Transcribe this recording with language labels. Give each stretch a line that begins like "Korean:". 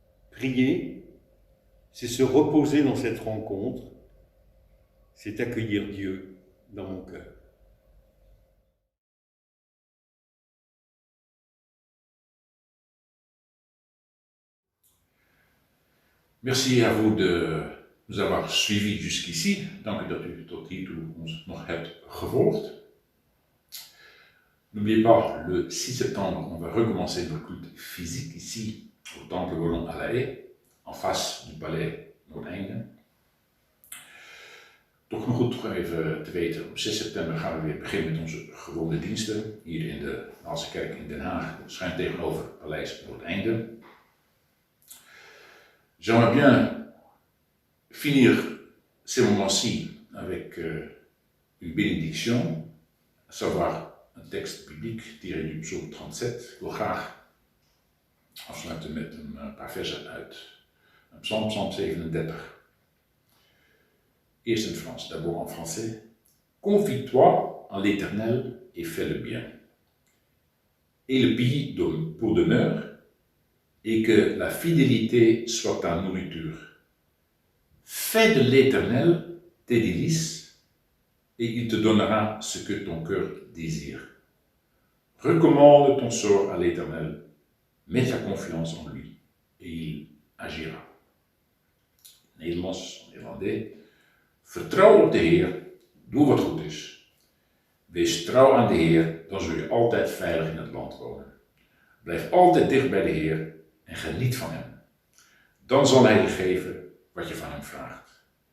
French: Prier, c'est se reposer dans cette rencontre, c'est accueillir Dieu dans mon cœur. Merci à vous de nous avoir suivis jusqu'ici.
Dutch: Dank u dat u tot hiertoe ons nog hebt gevolgd.
French: N'oubliez pas, le 6 septembre, on va recommencer le culte physique ici, au Temple Wallon à La Haye, en face du palais Noordeinde.
Dutch: Toch nog goed even te weten, op 6 september gaan we weer beginnen met onze gewone diensten, hier in de Waalse Kerk in Den Haag, schuin tegenover Paleis Noordeinde.
French: J'aimerais bien finir ces moments-ci avec une bénédiction, à savoir
Dutch: een tekst bibliek
French: tiré du psaume 37.
Dutch: Ik wil graag afsluiten met een paar versen uit een psalm, psalm 37. Eerst in het Frans,
French: d'abord en français. Confie-toi en l'Éternel et fais le bien. Et le pays pour demeure, et que la fidélité soit ta nourriture. Fais de l'Éternel tes délices, et il te donnera ce que ton cœur désire. Recommande ton sort à l'Éternel, mets ta confiance en lui, et il agira.
Dutch: Nederlands, Nederlandais. Vertrouw op de Heer, doe wat goed is. Wees trouw aan de Heer, dan zul je altijd veilig in het land wonen. Blijf altijd dicht bij de Heer en geniet van hem. Dan zal hij je geven wat je van hem vraagt.